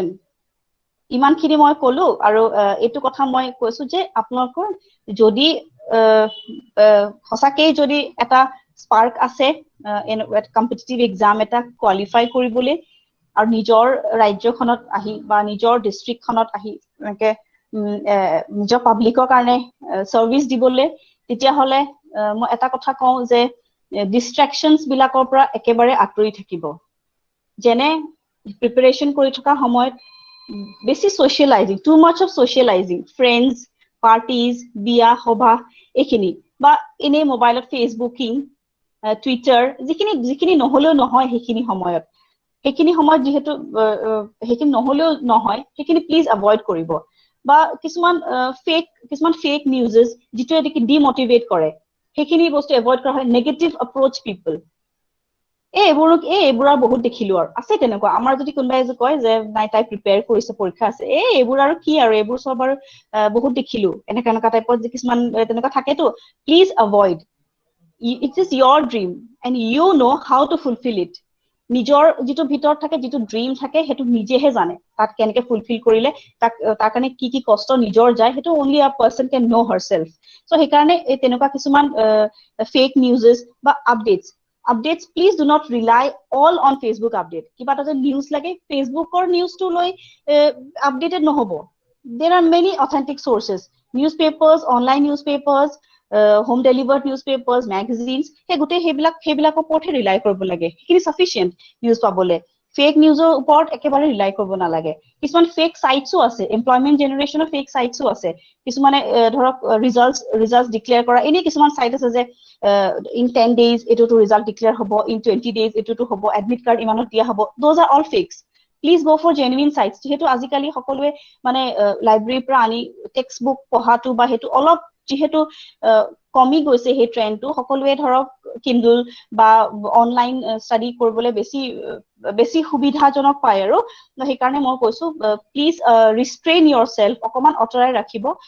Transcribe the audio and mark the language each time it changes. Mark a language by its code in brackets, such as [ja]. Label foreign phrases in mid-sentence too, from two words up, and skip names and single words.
[as] ইমানখিনি মই ক'লো, আৰু এইটো কথা মই কৈছো যে আপোনালোকৰ যদি সঁচাকেই যদি এটা স্পাৰ্ক আছে [en] competitive exam [as] এটা কোৱালিফাই কৰিবলৈ আৰু নিজৰ ৰাজ্যখনত আহি বা নিজৰ ডিস্ট্ৰিক্টখনত আহি এনেকে নিজৰ পাব্লিকৰ কাৰণে সাৰ্ভিস দিবলৈ তেতিয়া হলে মই এটা কথা কওঁ যে ডিস্ট্ৰাকশনছ বিলাকৰ পৰা একেবাৰে আঁতৰি থাকিব যেনে প্ৰিপাৰেচন কৰি থকা সময়ত বেছি [en] socializing, too much of socializing, friends, parties, [as] বিয়া সভা এইখিনি বা এনে মোবাইলত ফেসবুকিং টুইটাৰ যিখিনি নহলেও নহয় সেইখিনি সময়ত যেহেতু সেইখিনি নহলেও নহয় সেইখিনি [en] please avoid [as] কৰিব বা কিছুমান [en] fake newses [as] যিটো এদিকে ডিমোটিভেট কৰে সেইখিনি বস্তু এভয়েড কৰা হয় [en] negative approach people [as] এইবোৰ বহুত দেখিলো আৰু আছে তেনেকুৱা আমাৰ যদি কোনোবাই যে কয় যে নাই তাই প্ৰিপেয়াৰ কৰিছে পৰীক্ষা আছে এইবোৰ আৰু কি আৰু এইবোৰ সব আৰু বহুত দেখিলো এনেকা টাইপৰ যে কিছুমান তেনেকুৱা থাকেতো [en] please avoid it is your dream and you know how to fulfill it [as] নিজৰ যেটো ভিতৰত থাকে যেটো ড্ৰিম থাকে হেতু নিজেহে জানে তাত কেনেকে ফুলফিল কৰিলে তাৰ কাৰণে কি কষ্ট নিজৰ যায় হেতু [en] only a person can know herself so [as] সেই কাৰণে তেনেকুৱা কিছুমান [en] fake newses বা updates please do not rely all on Facebook update [as] কিবা এটা নিউজ লাগে ফেসবুকৰ নিউজটো লৈ আপডেটেড নহব [en] there are many authentic sources newspapers online newspapers home delivered newspapers magazines [as] সেইবিলাকৰ ওপৰতে ৰিলাই কৰিব লাগে কি sufficient নিউজ পাবলে ফেক নিউজৰ ওপৰত একেবাৰে ৰিলাই কৰিব নালাগে কিছুমান ফেক সাইটসও আছে এমপ্লয়মেন্ট জেনাৰেশনৰ ফেক সাইটসও আছে কিছুমানে ধৰক [en] results declare [as] কৰা এনে কিছুমান সাইট আছে যে in 10 days এটোটো [en] result declare [as] হ'ব [en] in 20 days [as] এটোটো হ'ব [en] admit card [as] ইমানত দিয়া হ'ব [en] those are all fakes please go for genuine sites [as] যেহেতু আজিকালি সকলোৱে মানে লাইব্ৰেৰীৰ পৰা আনি [en] text book [as] পঢ়াটো বা হেতু অলপ যেহেতু কমি গৈছে সেই ট্ৰেন্ডটো সকলোৱে ধৰক কিন্ডল বা [en] online study [as] কৰিবলৈ বেছি সুবিধাজনক পায় আৰু সেই কাৰণে মই কৈছো [en] please restrain yourself [as] অকমান অতৰাই ৰাখিব